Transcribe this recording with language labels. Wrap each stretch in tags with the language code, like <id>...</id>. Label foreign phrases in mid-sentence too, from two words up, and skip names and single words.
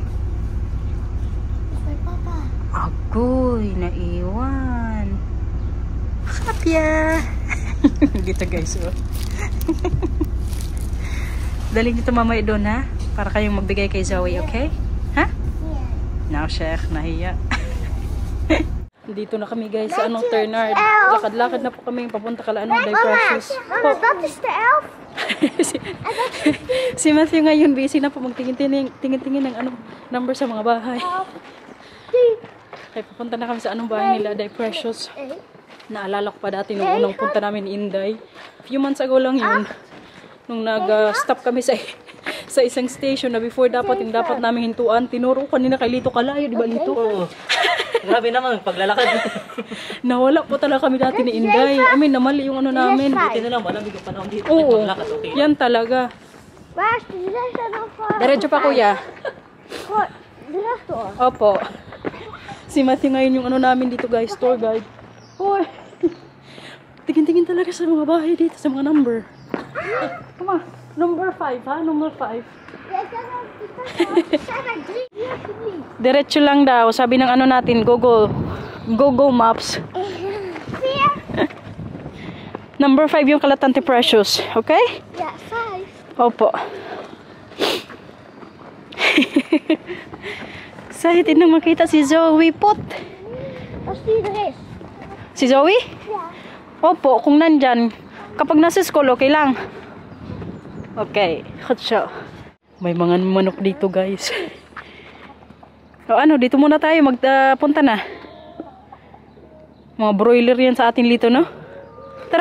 <nl>Bij papa.</nl> <tl>Agoy, naiwan. Kapya. Dito guys, oh. Daling dito mamaya doon, ha? Para kayong magbigay kay Zoe, okay? Ha? Yeah. Now, Sheikh, nahiya. Dito na kami guys sa Turnard. Lakad-lakad na po kami papunta kala Day Precious. Mama,</tl> <nl>dat is de 11.</nl> <tl>Si Matthew ngayon busy na po magtingin-tingin ng number sa mga bahay. Kaya papunta na kami sa bahay nila, Day Precious. Naalala ko pa dati nung unang punta namin ni Inday.</tl> <en>Few months ago</en> <tl>lang yun. Nung nag-stop kami sa isang station na before dapat namin hintuan. Tinuro kanina kay Lito kalayo, di ba Lito? Oo. Grabe naman, paglalakad. Nawala po talaga kami dati ni Inday. Namali yung namin. Buti na lang, malamig yung panahon dito. Oo, Paglakad, okay. yan talaga.</tl> <nl>Waar is de 6 dan voor?</nl> <tl>Diretso pa kuya. Diretso. Opo. Si Matthew ngayon yung namin dito guys, tour guide. Hoy. Tingin-tingin talaga sa mga bahay dito, sa mga number.</tl> <en>Come on. Number 5 ha? Number 5.</en> <tl>Diretso lang daw. Sabi ng natin, Google Maps. Number 5 yung kala Tante Precious. Okay?</tl> <nl>Ja, 5.</nl> <tl>Opo. Excited nang makita si Zoe Pot.</tl> <nl>Als die er is.</nl> <tl>Si Zoe?</tl> <nl>Ja.</nl> <tl>Opo, kung nandyan. Kapag nasa school, okay lang. Okay, kutso. May mga manok dito, guys. O ano, dito muna tayo. Magpunta na. Mga broiler yan sa atin dito, no? Tara.</tl>